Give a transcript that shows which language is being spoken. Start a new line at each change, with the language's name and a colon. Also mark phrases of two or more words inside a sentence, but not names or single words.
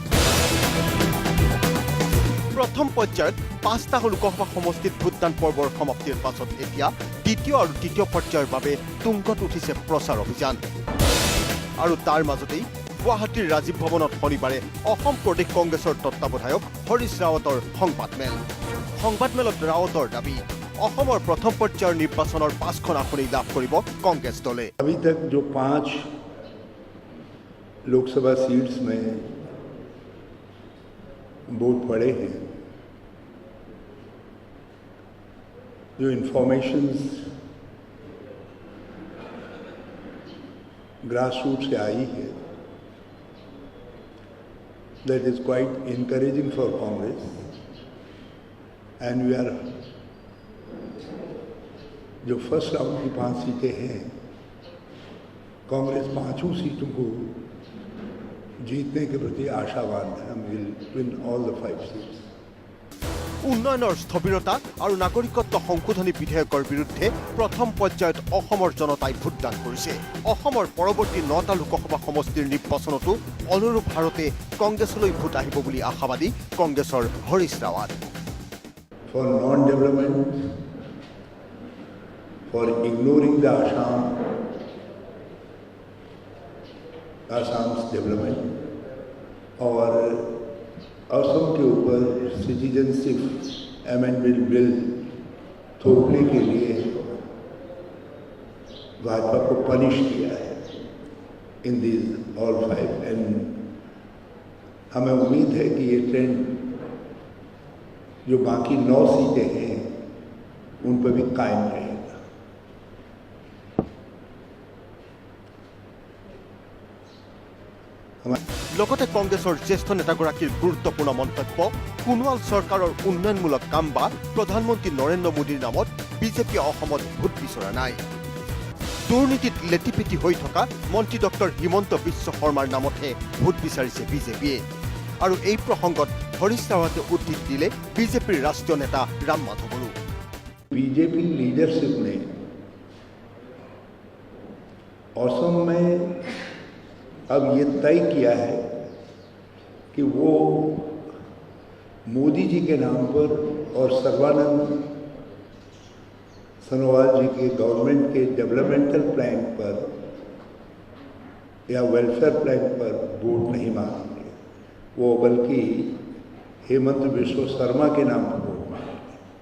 Assamese: প্ৰথম পৰ্যায়ত 5টা লোকসভা সমষ্টিত ভোটদান পৰ্বৰ সমাপ্তিৰ পাছত এতিয়া দ্বিতীয় আৰু তৃতীয় পৰ্যায়ৰ বাবে তুংগত উঠিছে প্ৰচাৰ অভিযান। আৰু তাৰ মাজতেই গুৱাহাটীৰ ৰাজীৱ ভৱনত শনিবাৰে অসম প্ৰদেশ কংগ্ৰেছৰ তত্ত্বাৱধায়ক হৰিশ ৰাৱতৰ সংবাদমেলত ৰাৱতৰ দাবী অসমৰ প্ৰথম পৰ্যায়ৰ নিৰ্বাচনৰ 5খন আসনেই লাভ কৰিব কংগ্ৰেছ দলে।
Hindi: अभी तक जो 5 लोकसभा सीट्स में वोट पड़े हैं, जो इंफॉर्मेशंस
English: grass root
Hindi: से आई है,
English: that is quite encouraging for Congress, and we are
Hindi: जो
English: first round
Hindi: की 5 सीटें हैं, कांग्रेस 5 सीटों को जीतने के प्रति आशावान है।
English: we will win all the 5 seats.
Assamese: উন্নয়নৰ স্থবিৰতা আৰু নাগৰিকত্ব সংশোধনী বিধেয়কৰ বিৰুদ্ধে প্ৰথম পৰ্যায়ত অসমৰ জনতাই ভোটদান কৰিছে। অসমৰ পৰৱৰ্তী 9টা লোকসভা সমষ্টিৰ নিৰ্বাচনতো অনুৰূপ হাৰতে কংগ্ৰেছলৈ ভোট আহিব বুলি আশাবাদী কংগ্ৰেছৰ হৰিশ ৰাৱাত।
English: For non-development, for ignoring the Assam's development,
Hindi: और असम के ऊपर
English: citizenship amendment bill
Hindi: थोपने के लिए भाजपा को पनिश किया है
English: in these all 5,
Hindi: एंड हमें उम्मीद है कि ये ट्रेंड जो बाकी 9 सीटें हैं उन पर भी कायम रहेगा।
Assamese: লগতে কংগ্ৰেছৰ জ্যেষ্ঠ নেতাগৰাকীৰ গুৰুত্বপূৰ্ণ মন্তব্য, সোণোৱাল চৰকাৰৰ উন্নয়নমূলক কাম বা প্ৰধানমন্ত্ৰী নৰেন্দ্ৰ মোদীৰ নামত বিজেপিয়ে অসমত ভোট বিচৰা নাই। দুৰ্নীতিত লেটিপেটি হৈ থকা মন্ত্ৰী ডক্টৰ হিমন্ত বিশ্ব শৰ্মাৰ নামতহে ভোট বিচাৰিছে বিজেপিয়ে। আৰু এই প্ৰসংগত হৰিশ ৰাৱাতে উদ্ধৃত দিলে বিজেপিৰ ৰাষ্ট্ৰীয় নেতা ৰাম মাধৱৰো।
Hindi: बीजेपी लीडरशिप ने असम में अब ये तय किया है कि वो मोदी जी के नाम पर और सर्बानंद सोनोवाल जी के गवर्नमेंट के
English: developmental plan
Hindi: पर या
English: welfare plan
Hindi: पर वोट नहीं मांगेंगे, वो बल्कि हेमंत बिश्व शर्मा के नाम पर वोट मांगेंगे।